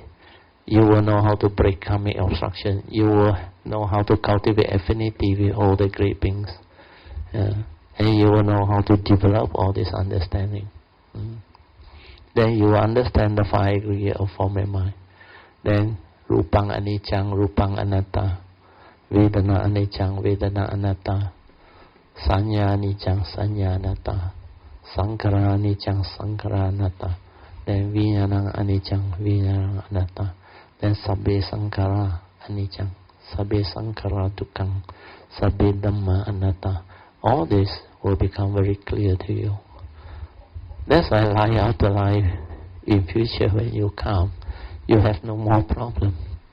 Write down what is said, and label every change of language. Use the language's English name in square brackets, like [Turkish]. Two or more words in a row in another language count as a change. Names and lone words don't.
[English] You will know how to break karmic obstruction. You will know how to cultivate affinity with all the great beings. And you will know how to develop all this understanding. Then you will understand the 5 aggregates of form and mind. [Pali] Then Rupang anicchang, Rupang anatta. Vedana anicchang, Vedana anatta. Sanya anicchang, Sanya anatta. Sankhara anicchang, Sankhara anatta. Then Vijnanang anicchang, Vijnanang anatta. Then Sabbe Sankhara anicchang, Sabbe Sankhara dukkhaṃ, Sabbe Dhamma anatta. [English] All this will become very clear to you. That's why life after life, in future when you come, you have no more problem.